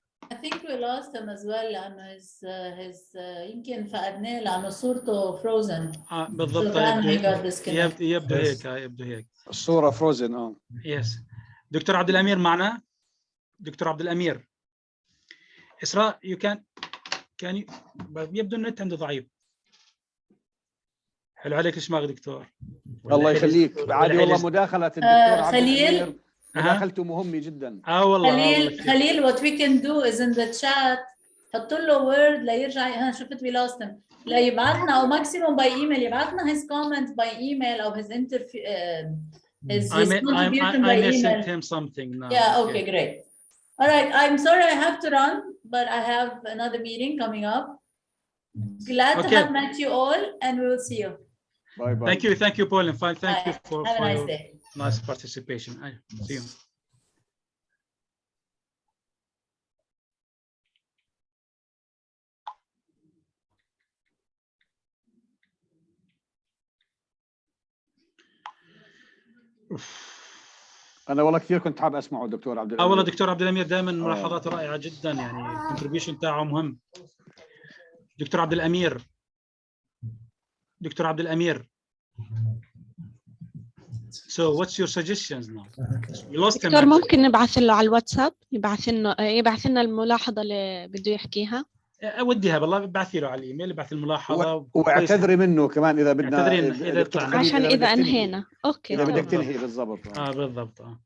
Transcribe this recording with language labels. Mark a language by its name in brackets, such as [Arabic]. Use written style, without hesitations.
[English] I think we lost him as well لأنه his [Arabic] يمكن فقدناه لأنه صورته [English] frozen. [Arabic] بالضبط. يبدو هيك. يبدو هيك الصورة frozen. [English] Yes. [Arabic] دكتور عبد الأمير معنا؟ دكتور عبد الأمير. إسراء يبدو النت عنده ضعيف. حلو عليك الشماغ دكتور. الله يخليك. بعد والله مداخلة الدكتور عبد الأمير مداخلته مهمة جدا. والله [English] خليل what we can do is in the chat [Arabic] حط له [English] word [Arabic] ليرجع. شفت [English] we lost him. [Arabic] لا يبعثنا او [English] maximum by email [Arabic] يبعثنا [English] his comment by email [Arabic] او [English] his his contribution by email. I sent him something now. Yeah, okay, great. All right, I'm sorry I have to run, but I have another meeting coming up. Glad to have met you all, and we will see you. Bye bye. Thank you, Paul, and thank you for have a nice day. Nice participation. See you. [Arabic] أنا والله كثير كنت حابب أسمعه الدكتور عبد الأمير. والله دكتور عبد الأمير دائما ملاحظاته رائعة جدا، يعني الكونتريبيوشن تاعه مهم. دكتور عبد الأمير. دكتور عبد الأمير. [English] So what's your suggestions now? [Arabic] دكتور ممكن نبعث له على الواتساب يبعث لنا الملاحظة اللي بده يحكيها. أوديها بالله، ابعثي له على الإيميل، ابعث الملاحظة واعتذري منه كمان إذا بدنا، إذا طلعنا، عشان إذا أنهينا. أوكي. إذا بدك تنهي بالضبط. بالضبط.